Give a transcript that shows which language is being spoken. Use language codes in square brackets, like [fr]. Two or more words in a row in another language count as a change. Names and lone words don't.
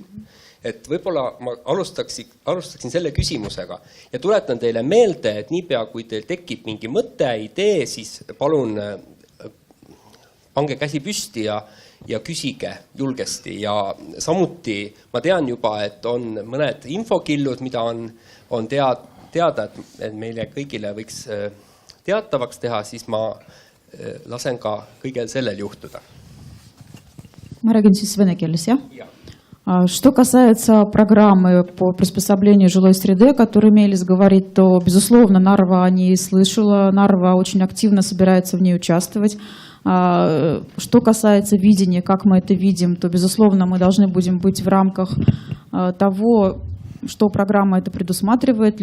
[et] Et võib-olla ma alustaksin selle küsimusega ja tuletan teile meelde, et niipea kui teil tekib mingi mõte, idee, siis palun pange käsi püsti ja ja küsige julgesti ja samuti ma tean juba, et on mõned infokillud, mida on teada, et meile kõigile võiks teatavaks teha, siis ma lasen ka kõigel sellel juhtuda. Ma räägin siis vene keeles, jah? [ru] Что касается программы по приспособлению жилой среды, о которой Мелис говорит, то, безусловно, Нарва о ней слышала, Нарва очень активно собирается в ней участвовать. Что касается видения, как мы это видим, то, безусловно, мы должны будем быть в рамках того, что программа это предусматривает.